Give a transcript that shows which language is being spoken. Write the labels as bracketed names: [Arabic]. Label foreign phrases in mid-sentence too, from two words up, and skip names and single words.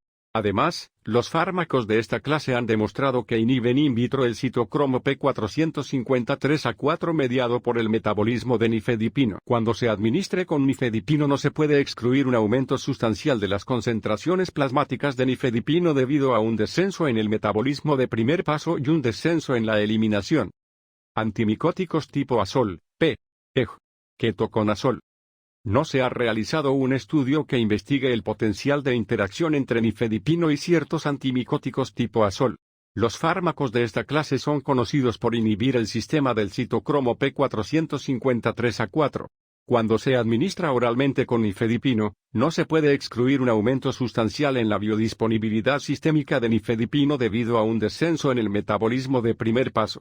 [Spanish] Además, los fármacos de esta clase han demostrado que inhiben in vitro el citocromo P453A4 mediado por el metabolismo de nifedipino. Cuando se administre con nifedipino no se puede excluir un aumento sustancial de las concentraciones plasmáticas de nifedipino debido a un descenso en el metabolismo de primer paso y un descenso en la eliminación. Antimicóticos tipo azol, P. EG, ketoconazol. No se ha realizado un estudio que investigue el potencial de interacción entre nifedipino y ciertos antimicóticos tipo azol. Los fármacos de esta clase son conocidos por inhibir el sistema del citocromo P453A4. Cuando se administra oralmente con nifedipino, no se puede excluir un aumento sustancial en la biodisponibilidad sistémica de nifedipino debido a un descenso en el metabolismo de primer paso.